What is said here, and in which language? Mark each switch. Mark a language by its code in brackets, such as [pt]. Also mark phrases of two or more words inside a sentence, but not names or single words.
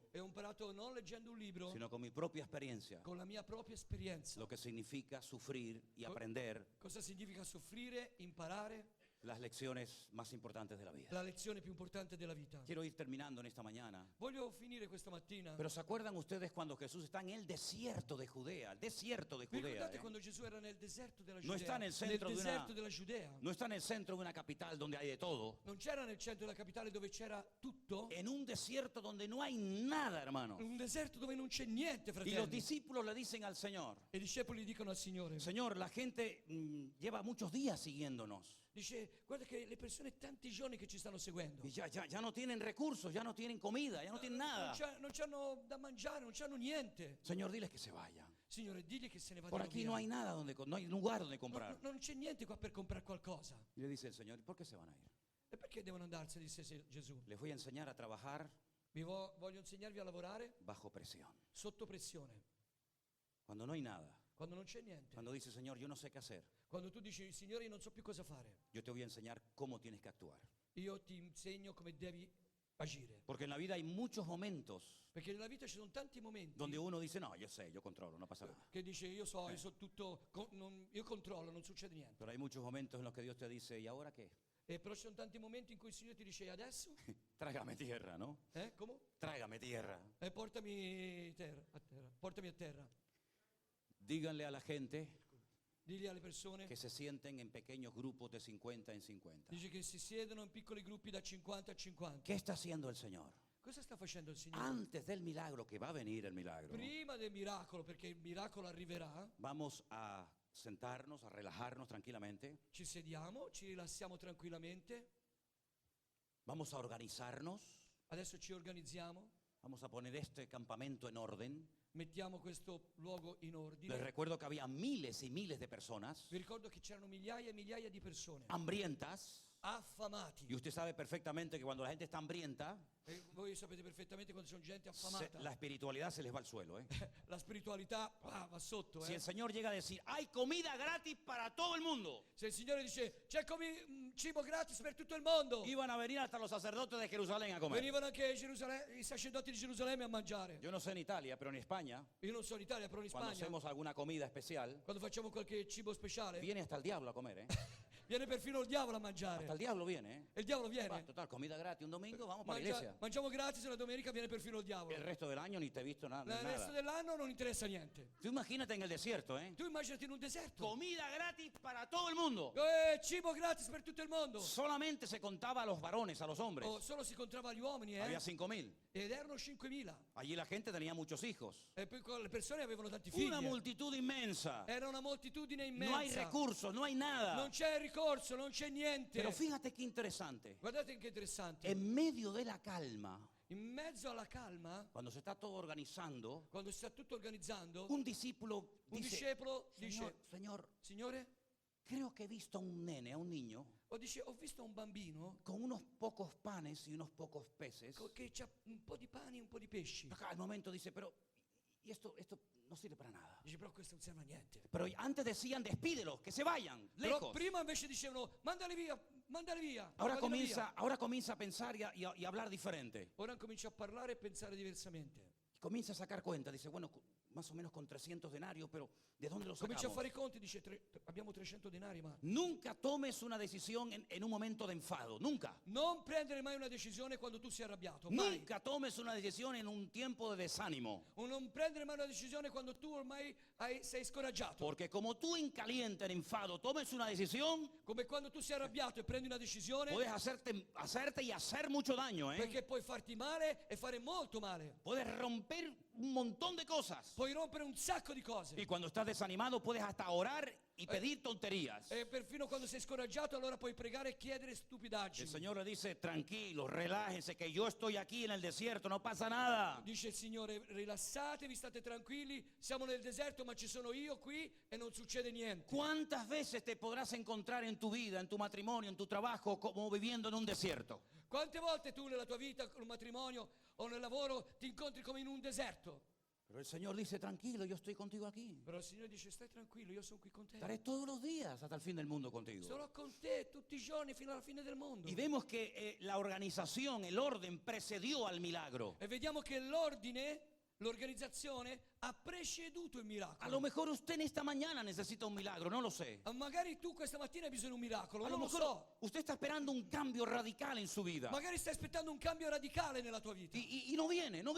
[it] E ho imparato non leggendo un libro, [es] sino con mi propia experiencia, [it] con la mia propria esperienza. [es] lo que significa sufrir y aprender [it] Cosa significa soffrire, imparare [es] las lecciones más importantes de la vida. [it] la lezione più importante della vita. [es] Quiero ir terminando en esta mañana. [it] Voglio finire questa mattina. [es] Pero ¿se acuerdan ustedes cuando Jesús está en el desierto de Judea? El desierto de [it] Vi [es] Judea. [it] ricordate quando Gesù era nel deserto della Non Giudea? sta nel centro di una- deserto della Giudea. [es] No está en el centro de una capital donde hay de todo. [it] Non c'era nel centro della capitale dove c'era tutto. [es] En un desierto donde no hay nada, hermano. [it] Un deserto dove non c'è niente, [es] Y los [it] fratelli. [es] discípulos le dicen al Señor, [it] E i discepoli dicono al Signore. [es] Señor, la gente lleva muchos días siguiéndonos. [it] Dice, guarda che le persone tanti giorni che ci stanno seguendo. [es] Y ya no tienen recursos, ya no tienen comida, ya no tienen nada. [it] Non c'hanno da mangiare, non c'hanno niente. [es] Señor, diles que se vayan. [it] Signore, digli che se ne [es] Por [it] vadano [es] aquí [it] via. [es] no hay nada, no hay lugar donde comprar. [it] Non c'è niente qua per comprare qualcosa. [es] Y le dice el Señor, ¿por qué se van a ir? [it] E perché devono andarsene, disse Gesù. [es] Les voy a enseñar a trabajar [it] Voglio insegnarvi a lavorare [es] bajo presión. [it] sotto pressione. [es] Cuando no hay nada. [it] Quando non c'è niente. [es] Cuando dice, Señor, yo no sé qué hacer. [it] Quando tu dici, Signore, io non so più cosa fare. [es] Yo te voy a enseñar cómo tienes que actuar. [it] Io ti insegno come devi agire. [es] Porque en la vida hay muchos momentos [it] Perché nella vita ci sono tanti momenti [es] donde uno dice, no, yo sé, yo controlo, no pasa nada. [it] che dice, io so tutto, io controllo, non succede niente. [es] Pero hay muchos momentos en los que Dios te dice, ¿y ahora qué? [it] E però ci sono tanti momenti in cui il Signore ti dice, adesso? [es] Trágame tierra, ¿no? [it] Come? [es] Trágame tierra. [it] Portami a terra. Portami a terra. [es] Díganle a la gente [it] Digli alle persone, [es] que se sienten en pequeños grupos de 50 en 50. [it] dice che si siedono in piccoli gruppi da 50 a 50. [es] ¿Qué está haciendo el Señor? [it] Cosa sta facendo il Signore? [es] Antes del milagro, que va a venir el milagro, [it] Prima del miracolo, perché il miracolo arriverà, [es] vamos a sentarnos, a relajarnos tranquilamente, [it] ci sediamo, ci rilassiamo tranquillamente, [es] vamos a organizarnos, [it] adesso ci organizziamo, [es] vamos a poner este campamento en orden. [it] mettiamo questo luogo in [es] Les [it] ordine. [es] recuerdo que había miles y miles de personas [it] Vi ricordo che c'erano migliaia e migliaia di persone [es] hambrientas, [it] affamati. [es] y usted sabe perfectamente que cuando la gente está hambrienta, [it] E voi sapete perfettamente quando c'è gente [es] la [it] affamata, [es] espiritualidad se les va al suelo, ¿eh? [it] la spiritualità va sotto. [es] Si el Señor llega a decir, hay comida gratis para todo el mundo, [it] Se il Signore dice c'è cibo gratis per tutto il mondo, [es] iban a venir hasta los sacerdotes de Jerusalén a comer. [it] venivano anche i sacerdoti di Gerusalemme a mangiare. [es] Yo no sé en Italia, pero en España, [it] Io non so in Italia, però in [es] cuando [it] Spagna, [es] hacemos alguna comida especial, [it] quando facciamo qualche cibo speciale, [es] viene hasta el diablo a comer, ¿eh? [it] viene perfino il diavolo a [es] Hasta [it] mangiare. [es] el diablo viene, ¿eh? [it] E il diavolo [es] Va, [it] viene. [es] total, comida gratis un domingo, vamos para la iglesia. [it] Mangiamo gratis e la domenica viene perfino il diavolo. [es] El resto del año ni te he visto [it] Il [es] nada. [it] resto dell'anno non interessa niente. [es] Tú imagínate en el desierto, ¿eh? [it] Tu immaginati in un deserto. [es] Comida gratis para todo el mundo. [it] Cibo gratis per tutto il mondo. [es] Solamente se contaba a los varones, a los hombres. [it] Solo si incontrava gli uomini, [es] Había 5.000. [it] ed erano 5.000. [es] Allí la gente tenía muchos hijos. [it] E poi le persone avevano tanti figli. [es] Una multitud inmensa. [it] Era una moltitudine immensa. [es] No hay recursos, no hay nada. [it] Non c'è ricorso, non c'è niente. [es] Pero fíjate qué interesante. [it] Guardate che interessante. [es] En medio de la calma, [it] In mezzo alla calma, [es] cuando se está todo organizando, [it] quando si sta tutto organizzando, [es] un discípulo [it] un [es] dice, [it] discepolo [es] Señor, [it] dice: [es] Señor, [it] Signore, [es] creo que he visto a un nene, a un niño, [it] ho visto un bambino [es] con unos pocos panes y unos pocos peces. [it] che ha un po' di pani e un po' di pesci. [es] Acá al momento dice, pero y esto no sirve para nada. [it] Dice, però questo non serve a niente. [es] Pero antes decían, despídelos, que se vayan, [it] Però [es] lejos. [it] prima invece dicevano: mandali via, mandali via. [es] Ahora [it] mandali via. [es] comienza a pensar y a hablar diferente. [it] Ora comincia a parlare e pensare diversamente. [es] Comienza a sacar cuenta, dice, bueno, más o menos con 300 denarios, pero ¿de dónde los [it] Comincia a [es] sacamos? [it] fare i conti, dice: abbiamo 300 denari, ma [es] Nunca tomes una decisión en un momento de enfado, nunca. [it] non prendere mai una decisione quando tu sei arrabbiato. Mai. [es] Nunca tomes una decisión en un tiempo de desánimo. [it] O non prendere mai una decisione quando tu ormai sei scoraggiato. [es] Porque como tú en caliente, en enfado, tomes una decisión, [it] Come quando tu sei arrabbiato e prendi una decisione, [es] puedes hacerte y hacer mucho daño, ¿eh? [it] perché puoi farti male e fare molto male. [es] Puedes romper un montón de cosas. [it] Puoi rompere un sacco di cose. [es] Y cuando estás desanimado, puedes hasta orar y pedir tonterías. [it] E perfino quando sei scoraggiato, allora puoi pregare e chiedere [es] El [it] stupidaggini. [es] Señor le dice, tranquilos, relájense, que yo estoy aquí en el desierto, no pasa nada. [it] Dice il Signore: rilassatevi, state tranquilli, siamo nel deserto, ma ci sono io qui e non succede niente. [es] ¿Cuántas veces te podrás encontrar en tu vida, en tu matrimonio, en tu trabajo, como viviendo en un desierto? [it] Quante volte tu nella tua vita, con un matrimonio o nel lavoro, ti incontri come in un deserto? [es] Pero el Señor dice, tranquilo, yo estoy contigo aquí. [it] Però il Signore dice: stai tranquillo, io sono qui con te. [es] Estaré todos los días hasta el fin del mundo contigo. [it] Sarò con te tutti i giorni fino alla fine del mondo. [es] Y vemos que la organización, el orden, precedió al milagro. [it] E vediamo che l'organizzazione ha preceduto il [es] A [it] miracolo. [es] lo mejor usted en esta mañana necesita un milagro, no lo sé. [it] Magari tu questa mattina hai bisogno di un miracolo, [es] A lo [it] non [es] lo mejor [it] so. [es] usted está esperando un cambio radical en su vida. [it] Magari stai aspettando un cambio radicale nella tua vita. [es] Y no viene, no